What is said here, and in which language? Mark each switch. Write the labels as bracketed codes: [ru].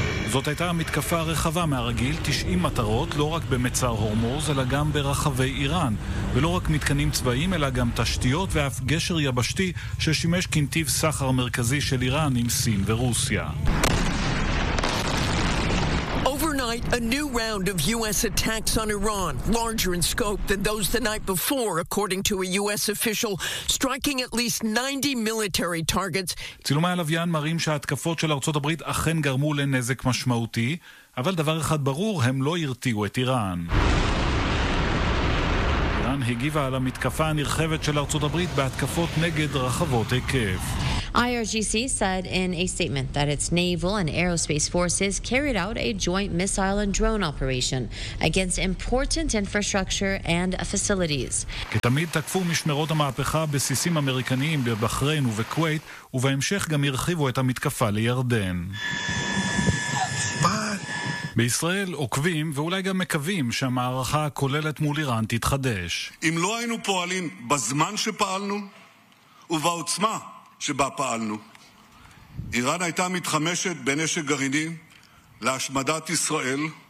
[he] זאת הייתה המתקפה הרחבה מהרגיל, 90 מטרות, לא רק במצר הורמוז, אלא גם ברחבי איראן. ולא רק מתקנים צבאיים, אלא גם תשתיות ואף גשר יבשתי ששימש כנתיב סחר מרכזי של איראן עם סין ורוסיה. [en] Overnight, a new round of U.S. attacks on Iran, larger in scope than those the night before, according to a U.S. official, striking at least 90 military targets. [he] צילומי הלוויין מראים שההתקפות של ארצות הברית אכן גרמו לנזק משמעותי, אבל דבר אחד ברור, הם לא הרתיעו את איראן. איראן הגיבה על המתקפה הנרחבת של ארצות הברית בהתקפות נגד רחבות היקף. [en] IRGC said in a statement that its naval and aerospace forces carried out a joint missile and drone operation against important infrastructure and facilities. [he] כתמיד תקפו משמרות המהפכה בסיסים אמריקניים בבחריין ובקווייט, ובהמשך גם הרחיבו את המתקפה לירדן. בישראל עוקבים ואולי גם מקווים שהמערכה הכוללת מול איראן תתחדש. אם לא היינו פועלים בזמן שפעלנו ובעוצמה שבה פעלנו, איראן הייתה מתחמשת בנשק גרעיני להשמדת ישראל.